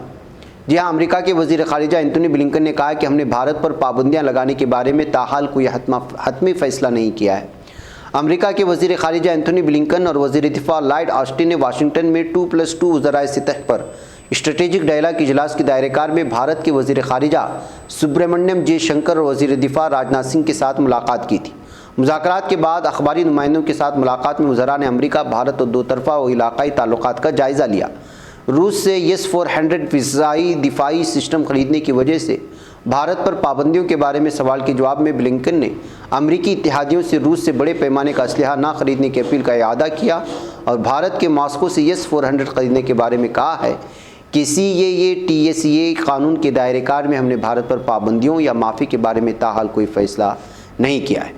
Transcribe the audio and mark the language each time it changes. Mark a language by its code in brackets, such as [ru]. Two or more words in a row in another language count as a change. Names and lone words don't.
[ur] جی ہاں، امریکہ کے وزیر خارجہ اینتھونی بلنکن نے کہا کہ ہم نے بھارت پر پابندیاں لگانے کے بارے میں تاحال کوئی حتمی فیصلہ نہیں کیا ہے۔ امریکہ کے وزیر خارجہ اینتھونی بلنکن اور وزیر دفاع لائیڈ آسٹن نے واشنگٹن میں 2+2 وزرائے سطح پر [en] strategic dialogue [ur] اجلاس کے دائرہ کار میں بھارت کے وزیر خارجہ سبرامنیم جے شنکر اور وزیر دفاع راجناتھ سنگھ کے ساتھ ملاقات کی تھی۔ مذاکرات کے بعد اخباری نمائندوں کے ساتھ ملاقات میں وزراء نے امریکہ بھارت اور 2 طرفہ و علاقائی تعلقات کا جائزہ لیا۔ روس سے S-400 فضائی دفاعی سسٹم خریدنے کی وجہ سے بھارت پر پابندیوں کے بارے میں سوال کے جواب میں بلنکن نے امریکی اتحادیوں سے روس سے بڑے پیمانے کا اسلحہ نہ خریدنے کی اپیل کا اعادہ کیا اور بھارت کے ماسکو سے S-400 خریدنے کے بارے میں کہا ہے کہ CAA-TSA قانون کے دائرہ کار میں ہم نے بھارت پر پابندیوں یا معافی کے بارے میں تاحال کوئی فیصلہ نہیں کیا ہے۔